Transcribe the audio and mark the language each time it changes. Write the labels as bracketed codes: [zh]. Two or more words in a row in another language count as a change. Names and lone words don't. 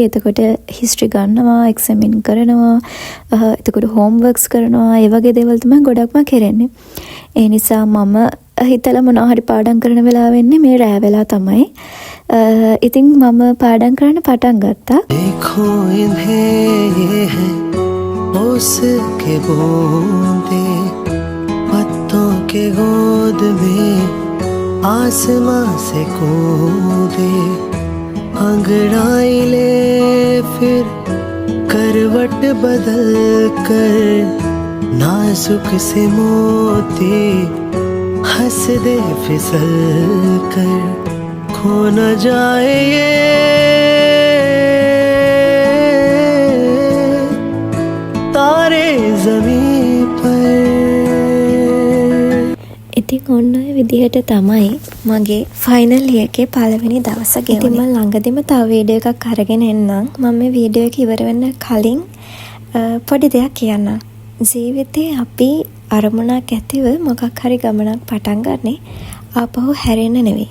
[si] එතකොට හිස්ටරි ගන්නවා, එක්සැමින් කරනවා, එතකොට හෝම්වර්ක්ස් කරනවා. ඒ වගේ දේවල් තමයි ගොඩක්ම කරන්නේ. ඒ නිසා මම හිතලා මොනවා හරි පාඩම් කරන වෙලාව වෙන්නේ මේ රෑ වෙලා තමයි. ඉතින් මම පාඩම් කරන්න පටන් ගත්තා. [hi] देखो इन्हें उसके बूंदे पत्तों के गोद में आसमां से कूदे अंगड़ाई ले फिर करवट बदल कर नाजुक से मोती हंस दे फिसल कर खो न जाए ये तारे ज़मीं पर. [si] ඉතින් ඔන්න ඔය විදිහට තමයි මගේ ෆයිනල් එකේ පළවෙනි දවස ගෙවුනේ. ඉතින් මම ළඟදිම තව වීඩියෝ එකක් අරගෙන එන්නම්. මම මේ වීඩියෝ එක ඉවර වෙන්න කලින් පොඩි දෙයක් කියන්නම්. ජීවිතේ අපි අරමුණක් ඇතිව මොකක් හරි ගමනක් පටන් ගන්නේ ආපහු හැරෙන්න නෙවෙයි.